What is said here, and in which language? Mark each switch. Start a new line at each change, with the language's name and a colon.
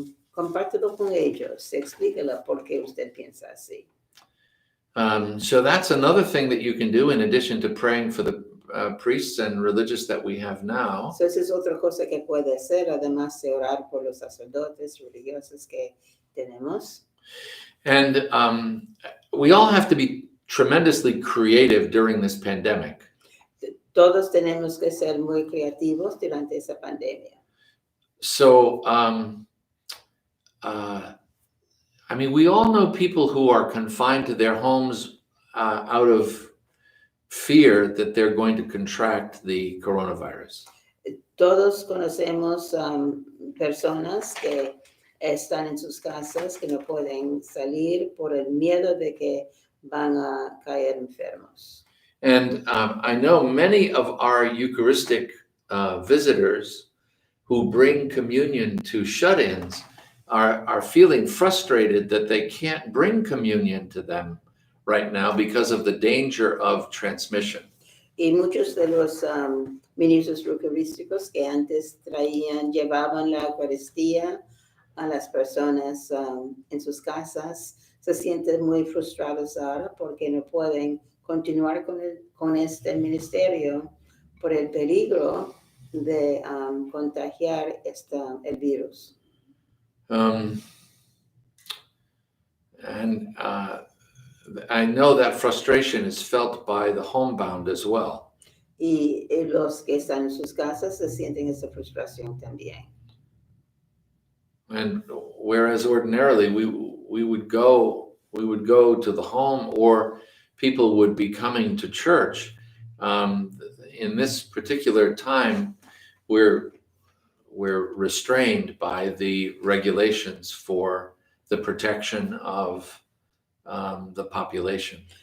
Spanish: Compártelo con ellos, explíquelo por qué usted piensa así.
English: So that's another thing that you can do in addition to praying for the priests and religious that we have now.
Spanish: So esa es otra cosa que puede hacer, además de orar por los sacerdotes religiosos que tenemos.
English: And we all have to be tremendously creative during this pandemic.
Spanish: Todos tenemos que ser muy creativos durante esa pandemia.
English: So, I mean, we all know people who are confined to their homes out of fear that they're going to contract the coronavirus.
Spanish: Todos conocemos personas que están en sus casas, que no pueden salir por el miedo de que van a caer enfermos.
English: And I know many of our Eucharistic visitors who bring communion to shut-ins are feeling frustrated that they can't bring communion to them right now because of the danger of transmission.
Spanish: Y muchos de los ministros eucarísticos que antes llevaban la Eucaristía a las personas en sus casas, se sienten muy frustrados ahora porque no pueden continuar con este ministerio por el peligro de contagiar el virus.
English: And I know that frustration is felt by the homebound as well.
Spanish: Y los que están en sus casas se sienten esa frustración también.
English: And whereas ordinarily we would go to the home, or people would be coming to church, In this particular time, we're restrained by the regulations for the protection of the population.